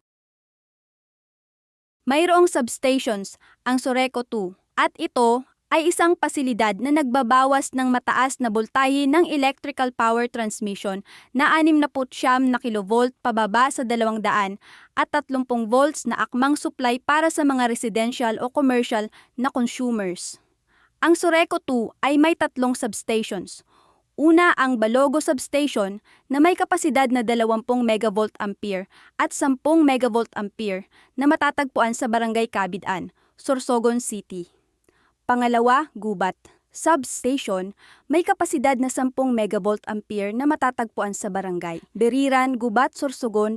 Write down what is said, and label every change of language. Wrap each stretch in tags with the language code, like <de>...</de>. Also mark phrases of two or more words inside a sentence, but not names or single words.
<tl>Mayroong substations ang Soreco 2 at ito ay isang pasilidad na nagbabawas ng mataas na boltahe ng</tl> <en>electrical power transmission</en> <tl>na 69 na kilovolt pababa sa 200 at 30 volts na akmang supply para sa mga residential o commercial na consumers. Ang Soreco 2 ay may 3 substations. Una ang Balogo Substation na may kapasidad na 20</tl> <en>megavolt ampere</en> <tl>at 10</tl> <en>megavolt ampere</en> <tl>na matatagpuan sa Barangay Cabidan, Sorsogon City. Pangalawa, Gubat Substation, may kapasidad na 10</tl> <en>megavolt ampere</en> <tl>na matatagpuan sa Barangay Beriran, Gubat, Sorsogon.</tl>